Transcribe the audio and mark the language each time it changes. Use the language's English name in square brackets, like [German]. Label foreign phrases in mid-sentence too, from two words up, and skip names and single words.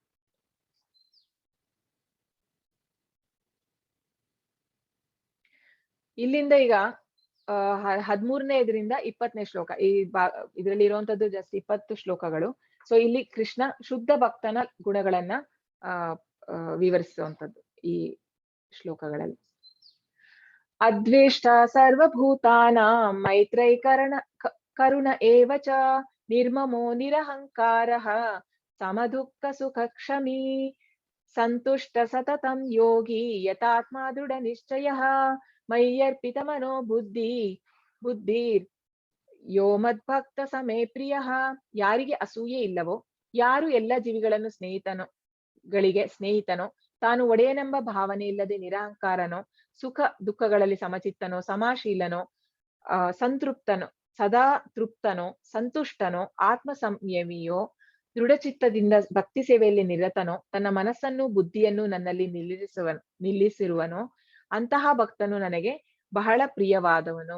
[Kannada] ಇಲ್ಲಿಂದ ಈಗ 13ನೇ ಇದರಿಂದ 20ನೇ ಶ್ಲೋಕ. ಇದರಲ್ಲಿ ಇರುವಂತದ್ದು ಜಸ್ಟ್ 20 ಶ್ಲೋಕಗಳು. ಸೊ ಇಲ್ಲಿ ಕೃಷ್ಣ ಶುದ್ಧ ಭಕ್ತನ ಗುಣಗಳನ್ನ ವಿವರಿಸುವಂತದ್ದು ಈ ಶ್ಲೋಕಗಳಲ್ಲಿ. [Sanskrit] ಅದ್ವೇಷ್ಟ ಸರ್ವಭೂತಾನಾಂ ಮೈತ್ರೈಕರಣ ಕರುಣ ಏವ ಚ ನಿರ್ಮಮೋ ನಿರಹಂಕಾರಃ ಸಮದುಃಖ ಸುಖ ಕ್ಷಮೀ ಸಂತುಷ್ಟ ಸತತಂ ಯೋಗಿ ಯತಾತ್ಮ ದೃಢ ನಿಶ್ಚಯಃ ಮಯ್ಯರ್ಪಿತ ಮನೋ ಬುದ್ಧಿರ್ ಯೋ ಮದ್ಭಕ್ತ ಸಮೇ ಪ್ರಿಯಃ. [Kannada] ಯಾರಿಗೆ ಅಸೂಯೆ ಇಲ್ಲವೋ, ಯಾರು ಎಲ್ಲ ಜೀವಿಗಳನ್ನು ಸ್ನೇಹಿತನೋ, ತಾನು ಒಡೆಯನೆಂಬ ಭಾವನೆ ಇಲ್ಲದೆ ನಿರಹಂಕಾರನೋ, ಸುಖ ದುಃಖಗಳಲ್ಲಿ ಸಮಚಿತ್ತನೋ, ಸಮಾಶೀಲನೋ, ಸಂತೃಪ್ತನೋ, ಸದಾ ತೃಪ್ತನೋ, ಸಂತುಷ್ಟನೋ, ಆತ್ಮ ಸಂಯಮಿಯೋ, ದೃಢಚಿತ್ತದಿಂದ ಭಕ್ತಿ ಸೇವೆಯಲ್ಲಿ ನಿರತನೋ, ತನ್ನ ಮನಸ್ಸನ್ನು ಬುದ್ಧಿಯನ್ನು ನನ್ನಲ್ಲಿ ನಿಲ್ಲಿಸಿರುವನೋ ಅಂತಹ ಭಕ್ತನು ನನಗೆ ಬಹಳ ಪ್ರಿಯವಾದವನು.